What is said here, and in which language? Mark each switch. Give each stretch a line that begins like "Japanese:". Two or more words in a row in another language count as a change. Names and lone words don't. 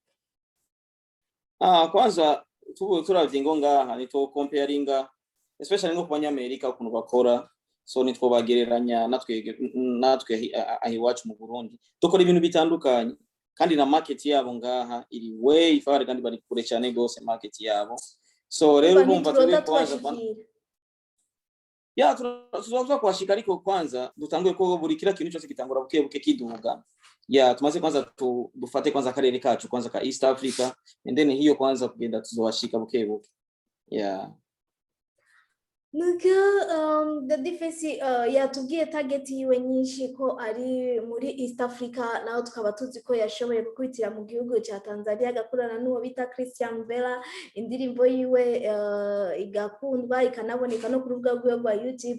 Rundi: Kwanza turavye ngo ngaha nitwo comparinga especially no ku banyamerika ukuntu bakora. So nitwo bagereranya natwe ahi wacu mu Burundi dukora ibintu bitandukanye kandi na market yabo ngaha iri
English: way far
Rundi: kandi bari kure cyane gose market yabo. So rero bumva turi kwanza tuzaza kwashika ariko kwanza dutanguye ko buri kila kintu cyose kitangura buke kiduga. Tumaze kwanza dufate kwanza akarere kacu kwanza ka East Africa
English: and then
Rundi: hiyo kwanza kugenda tuzowashika buke. Nuko Daddy Face yatubwiye target yiwe nyinshi ko ari muri East Africa naho tukaba tuzi ko yashoboye gukubitira mu gihugu cya Tanzania agakorana n'uwo bita Christian Bella indirimbo yiwe igakundwa ikanaboneka no ku rubuga rwe rwa YouTube.